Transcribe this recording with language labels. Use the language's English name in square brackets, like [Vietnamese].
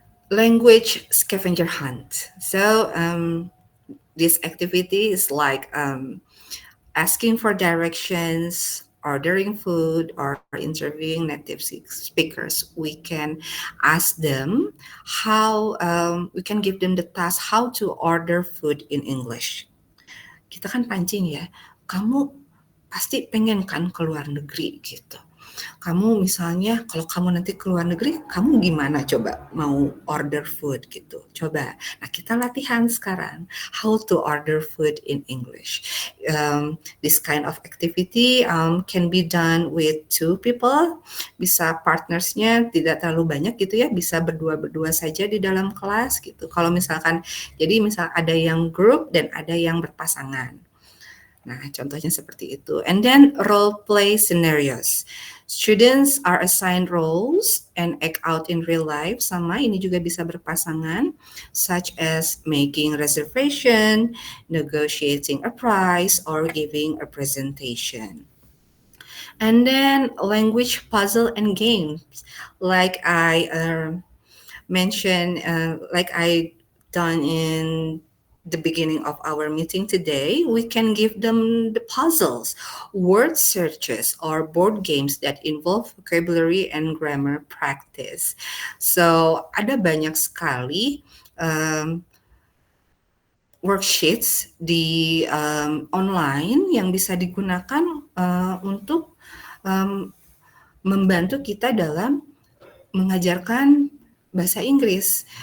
[English] Language scavenger hunt. So this activity is like asking for directions, ordering food, or interviewing native speakers. We can ask them how, we can give them the task how to order food in English. [Indonesian] Kita kan pancing ya, kamu pasti pengen kan ke luar negeri gitu. Kamu misalnya kalau kamu nanti ke luar negeri, kamu gimana coba mau [English] order food [Indonesian] gitu. Coba. Nah, kita latihan sekarang [English] how to order food in English. This kind of activity can be done with 2 people. [Indonesian] Bisa partnersnya tidak terlalu banyak gitu ya, bisa berdua-berdua saja di dalam kelas gitu. Kalau misalkan jadi misal ada yang grup dan ada yang berpasangan. Nah, contohnya seperti itu. [English] And then role play scenarios. Students are assigned roles and act out in real life. [Indonesian] Sama, ini juga bisa berpasangan, [English] such as making reservation, negotiating a price, or giving a presentation. And then language puzzle and games, like I mentioned, like I done in the beginning of our meeting today, we can give them the puzzles, word searches, or board games that involve vocabulary and grammar practice. [Indonesian] So ada banyak sekali worksheets di online yang bisa digunakan untuk membantu kita dalam mengajarkan bahasa Inggris.